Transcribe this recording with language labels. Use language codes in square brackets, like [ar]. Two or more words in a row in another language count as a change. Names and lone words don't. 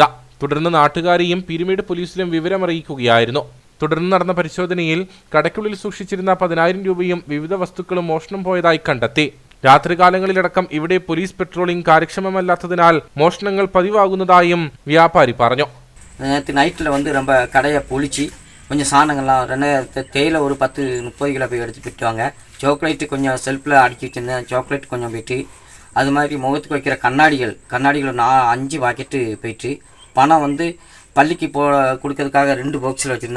[ml] തുടർന്ന് നാട്ടുകാരെയും പീരുമേട് പോലീസിലും വിവരമറിയിക്കുകയായിരുന്നു. തുടർന്ന് നടന്ന പരിശോധനയിൽ കടയ്ക്കുള്ളിൽ സൂക്ഷിച്ചിരുന്ന 10,000 രൂപയും വിവിധ വസ്തുക്കളും മോഷണം പോയതായി കണ്ടെത്തി. രാത്രികാലങ്ങളിലടക്കം ഇവിടെ പോലീസ് പെട്രോളിംഗ് കാര്യക്ഷമമല്ലാത്തതിനാൽ മോഷണങ്ങൾ പതിവാകുന്നതായും വ്യാപാരി പറഞ്ഞു. [ta] நேற்று நைட்டில் வந்து ரொம்ப கடையை பொழிச்சு கொஞ்சம் சாணங்கள்லாம் தேயிலை ஒரு 10-30 கிலோ போய் எடுத்து போயிட்டுவாங்க. சாக்லேட்டு கொஞ்சம் செல்ஃபில் அடுக்கி வச்சுருந்தேன், சாக்லேட் கொஞ்சம் போயிட்டு, அது மாதிரி முகத்துக்கு வைக்கிற கண்ணாடிகள் 5 பாக்கெட்டு போயிட்டு, பணம் வந்து பள்ளிக்கு கொடுக்கறதுக்காக 2 பாக்ஸில் வச்சுருந்தேன்.